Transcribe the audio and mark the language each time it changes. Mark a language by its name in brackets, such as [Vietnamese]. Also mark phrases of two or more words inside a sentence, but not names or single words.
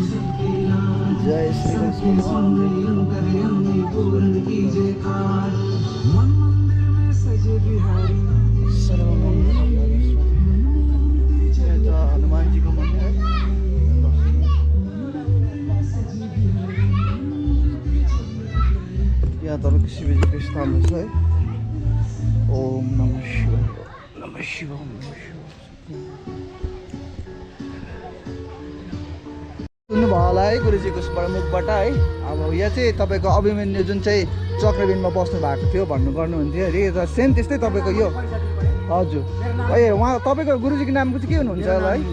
[Nepali] जय श्री कृष्ण। हनुमानजीको मन्दिर है। यहाँ तपाईँको शिवजीको स्थान छ है। [Sanskrit] ओम नमः शिवाय, नमः शिवाय, नमः शिवाय। [Nepali] सुन्नुभयो होला है गुरुजीको मुखबाट है। अब यहाँ चाहिँ तपाईँको अभिमन्यु जुन चाहिँ चक्रबिन्दमा बस्नु भएको थियो गर्नुहुन्थ्यो अरे, र सेम त्यस्तै तपाईँको यो। हजुर, ए उहाँ तपाईँको गुरुजीको नामको चाहिँ के हुनुहुन्छ होला है?